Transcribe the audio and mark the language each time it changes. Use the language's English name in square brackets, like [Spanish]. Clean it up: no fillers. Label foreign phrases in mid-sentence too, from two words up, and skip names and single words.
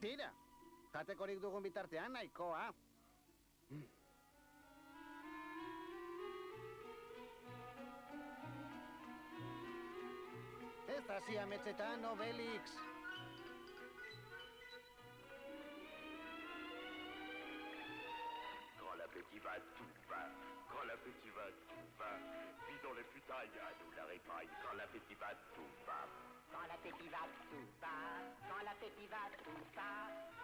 [Basque] Tira, jatekorik dugun bitartean nahikoa. Ez hasi ametsetan, Obelix. [French] Quand l'appétit va, tout va. Quand l'appétit va, tout va. Vis dans les futailles, à nous la répaille. Quand l'appétit va, tout va. Quand l'appétit va, tout va. Quand l'appétit va, tout va.